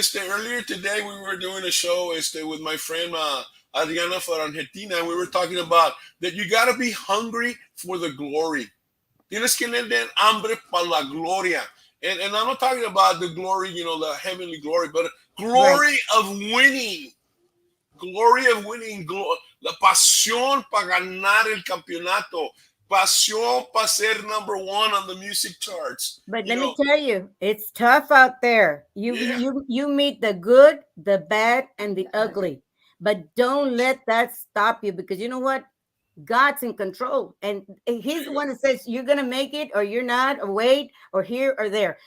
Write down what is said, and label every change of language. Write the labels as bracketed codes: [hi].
[en] Earlier today we were doing a show with my friend Adriana for Argentina, and we were talking about that you got to be hungry for the glory. [es] Tienes que tener hambre para la gloria. [en] And I'm not talking about the glory, you know, the heavenly glory, but glory of winning. Glory of winning. [es] La pasión para ganar el campeonato. Pasión para ser [en] number one on the music charts. But let me tell you, it's tough out there. You meet the good, the bad, and the ugly. But don't let that stop you, because you know what? God's in control, and he's the one that says you're gonna make it or you're not, or wait, or here or there.